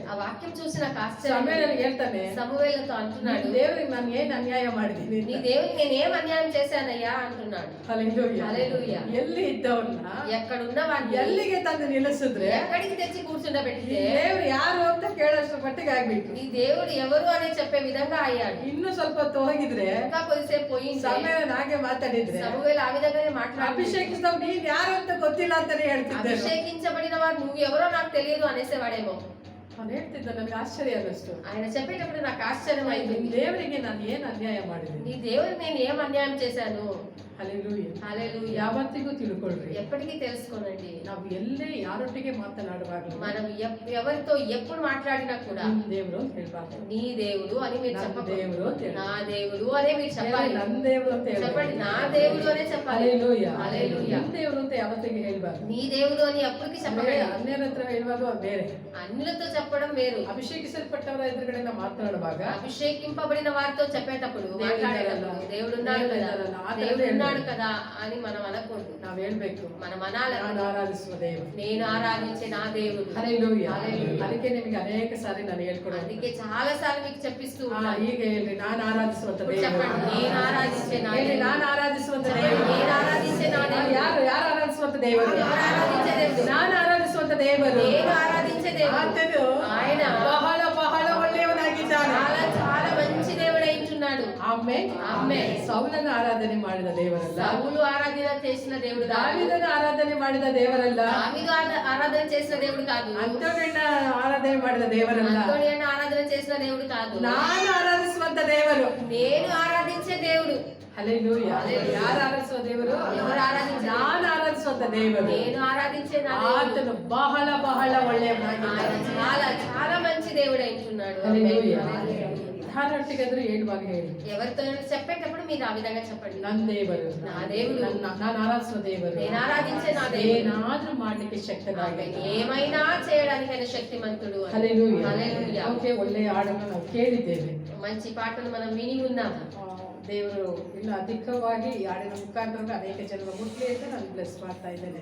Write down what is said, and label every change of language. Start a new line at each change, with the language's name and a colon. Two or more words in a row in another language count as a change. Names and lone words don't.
Telugu: ఆ వాక్యం చూసి నాకు ఆశ్చర్యం.
Kannada: ಸಮುವೇಲನು ಹೇಳ್ತಾನೆ,
Telugu: సమూయేలుతో అంటున్నాడు,
Kannada: ದೇವರಿಗೆ ನಾನು ಏನ್ ಅನ್ಯಾಯ ಮಾಡಿದ್ದೀನಿ
Telugu: నీ దేవుడికి నేనేం అన్యాయం చేశానయ్యా అంటున్నాడు.
Kannada: ಹಲ್ಲೆಲೂಯಾ.
Telugu: హల్లెలూయా.
Kannada: ಎಲ್ಲಿ ಇದ್ದವನ್ನ
Telugu: ఎక్కడున్న వాడిని
Kannada: ಎಲ್ಲಿಗೆ ತಂದು ನಿಲ್ಲಿಸಿದ್ರೆ
Telugu: ఎక్కడికి తెచ్చి
Kannada: ಈ
Telugu: కూర్చుండబెట్టితే
Kannada: ದೇವ್ರು ಯಾರು ಅಂತ ಕೇಳೋಷ್ಟ್ರ ಮಟ್ಟಿಗೆ ಆಗ್ಬಿಟ್ಟು,
Telugu: నీ దేవుడు ఎవరు అనే చెప్పే విధంగా అయ్యాడు.
Kannada: ಇನ್ನು ಸ್ವಲ್ಪ ಹೊತ್ತು ಹೋಗಿದ್ರೆ
Telugu: ఇంకా కొద్దిసేపు పోయింది,
Kannada: ಸಮುವೇಲನು ಹಾಗೆ ಮಾತಾಡಿದ್ರೆ
Telugu: సమూయేలు ఆ విధంగానే మాట్లాడి,
Kannada: ಅಭಿಷೇಕಿಸಿದವ್ ನೀನ್ ಯಾರು ಅಂತ ಗೊತ್ತಿಲ್ಲ ಅಂತಾನೆ ಹೇಳ್ತಿದ್ದೆ.
Telugu: అభిషేకించబడిన వాడు నువ్వు ఎవరో నాకు తెలియదు అనేసేవాడేమో.
Kannada: ಅವನು ಹೇಳ್ತಿದ್ದ, ನನಗೆ ಆಶ್ಚರ್ಯ ಅನ್ನಿಸ್ತು,
Telugu: ఆయన చెప్పేటప్పుడు నాకు ఆశ్చర్యం అయింది.
Kannada: ನಿನ್ ದೇವರಿಗೆ ನಾನು ಏನ್ ಅನ್ಯಾಯ ಮಾಡಿದ್ದೀನಿ.
Telugu: నీ దేవుడికి నేను ఏం అన్యాయం చేశాను?
Kannada: ಹಲ್ಲೆಲೂಯಾ.
Telugu: హల్లెలూయా.
Kannada: ಯಾವತ್ತಿಗೂ ತಿಳ್ಕೊಳ್ರಿ,
Telugu: ఎప్పటికీ తెలుసుకోనండి,
Kannada: ನಾವು ಎಲ್ಲೇ ಯಾರೊಟ್ಟಿಗೆ ಮಾತನಾಡುವಾಗಲೂ
Telugu: మనం ఎవరితో ఎప్పుడు మాట్లాడినా కూడా
Kannada: ನಿಮ್ ದೇವರು ಅಂತ ಹೇಳ್ಬಾರ್ದು,
Telugu: నీ దేవుడు అని మీరు
Kannada: ನನ್ನ
Telugu: చెప్పకూడదు.
Kannada: ದೇವರು ಅಂತ ಹೇಳಿ.
Telugu: నా దేవుడు అనే మీరు చెప్పాలి.
Kannada: ನನ್ನ ದೇವರು ಅಂತ
Telugu: చెప్పండి,
Kannada: ಹೇಳ್ಬಾರ್ದು.
Telugu: నా దేవుడు అనే చెప్పాలి.
Kannada: ಹಲ್ಲೆಲೂಯಾ.
Telugu: హల్లెలూయా.
Kannada: ನಿಮ್ ದೇವರು ಅಂತ ಯಾವತ್ತಿಗೆ ಹೇಳ್ಬಾರ್ದು.
Telugu: నీ దేవుడు అని ఎప్పటికీ చెప్పకండి.
Kannada: ಅನ್ಯರ ಹತ್ರ ಹೇಳುವಾಗ ಬೇರೆ,
Telugu: అన్యులతో చెప్పడం వేరు.
Kannada: ಅಭಿಷೇಕಿಸಲ್ಪಟ್ಟವರ ಎದುರುಗಡೆ ನಾವು ಮಾತನಾಡುವಾಗ
Telugu: అభిషేకింపబడిన వారితో చెప్పేటప్పుడు మాట్లాడేటప్పుడు దేవుడు ఉన్నాడు కదా, దేవుడు ఉన్నాడు కదా అని మనం అనకూడదు.
Kannada: ನಾವ್ ಹೇಳ್ಬೇಕು,
Telugu: మనం అనాలి,
Kannada: ನಾನು ಆರಾಧಿಸುವ ದೇವರು.
Telugu: నేను ఆరాధించే నా దేవుడు.
Kannada: ಹಲ್ಲೆಲೂಯಾ. ಹಲ್ಲೆಲೂಯಾ. ಅದಕ್ಕೆ ನಿಮಗೆ ಅನೇಕ ಸಾರಿ ನಾನು ಹೇಳ್ಕೊಡೋದು,
Telugu: అందుకే చాలా సార్లు మీకు చెప్పిస్తూ ఉన్నాను.
Kannada: ಈಗ ಹೇಳ್ರಿ, ನಾನು ಆರಾಧಿಸುವಂತ ದೇವರು.
Telugu: చెప్పండి, నేను ఆరాధించే నా
Kannada: ಹೇಳಿ,
Telugu: దేవుడు.
Kannada: ನಾನು ಆರಾಧಿಸುವಂತ
Telugu: చెప్పండి,
Kannada: ದೇವರು.
Telugu: నేను ఆరాధించే నా దేవుడు.
Kannada: ಯಾರು ಆರಾಧಿಸುವಂತ ದೇವರು?
Telugu: ఎవరు ఆరాధించే దేవుడు?
Kannada: ನಾನು ಆರಾಧಿಸುವಂತ ದೇವರು.
Telugu: నేను ఆరాధించే దేవుడు.
Kannada: ಆತನು
Telugu: ఆయన
Kannada: ಬಹಳ ಬಹಳ ಒಳ್ಳೆಯವನಾಗಿದ್ದಾನೆ.
Telugu: చాలా చాలా మంచి దేవుడై ఉంటున్నాడు.
Kannada: ಆಮೆನ್. ಆಮೆನ್. ಸೌಲನ ಆರಾಧನೆ ಮಾಡಿದ ದೇವರಲ್ಲ,
Telugu: సౌలు ఆరాధన చేసిన దేవుడు కాదు,
Kannada: ದಾವೀದನ ಆರಾಧನೆ ಮಾಡಿದ ದೇವರಲ್ಲ,
Telugu: దావీదు ఆరాధన చేసిన దేవుడు కాదు,
Kannada: ಅಂತೋನಿಯನ್ನ ಆರಾಧನೆ ಮಾಡಿದ ದೇವರಲ್ಲ,
Telugu: అంతోనియను ఆరాధన చేసిన దేవుడు కాదు,
Kannada: ನಾನು ಆರಾಧಿಸುವಂತ ದೇವರು.
Telugu: నేను ఆరాధించే దేవుడు.
Kannada: ಹಲ್ಲೆಲೂಯಾ. ಯಾರು ಆರಾಧಿಸುವ ದೇವರು?
Telugu: ఎవరు ఆరాధించే
Kannada: ನಾನು ಆರಾಧಿಸುವಂತ ದೇವರು.
Telugu: నేను ఆరాధించే నా దేవుడు.
Kannada: ಆತನು ಬಹಳ ಬಹಳ
Telugu: ఆయన
Kannada: ಒಳ್ಳೆಯವನಾಗಿದ್ದಾನೆ.
Telugu: చాలా చాలా మంచి దేవుడు అంటున్నాడు.
Kannada: ಹಲ್ಲೆಲೂಯಾ. ಯಾರೊಟ್ಟಿಗಾದ್ರೂ ಹೇಳುವಾಗ ಹೇಳಿ,
Telugu: ఎవరితో చెప్పేటప్పుడు మీరు ఆ విధంగా చెప్పండి,
Kannada: ನನ್ನ ದೇವರು,
Telugu: నా దేవుడు,
Kannada: ನಾನು ಆರಾಧಿಸುವ ದೇವರು,
Telugu: నేను ఆరాధించే నా దేవుడు
Kannada: ಏನಾದ್ರೂ ಮಾಡ್ಲಿಕ್ಕೆ ಶಕ್ತನಾಗಿದ್ದಾನೆ.
Telugu: ఏమైనా చేయడానికి ఆయన శక్తిమంతుడు అని.
Kannada: ಹಲ್ಲೆಲೂಯಾ.
Telugu: హల్లెలూయా.
Kannada: ಓಕೆ, ಒಳ್ಳೆಯ ಹಾಡನ್ನು ನಾವು ಕೇಳಿದ್ದೇವೆ.
Telugu: మంచి పాటలు మనం విని ఉన్నాం.
Kannada: ದೇವರು ಇನ್ನು ಅಧಿಕವಾಗಿ ಈ ಹಾಡಿನ ಮುಖಾಂತರ ಅನೇಕ ಜನರ ಮುಟ್ಲಿ ಅಂತ ನಾನು ಬ್ಲೆಸ್ ಮಾಡ್ತಾ ಇದ್ದೇನೆ.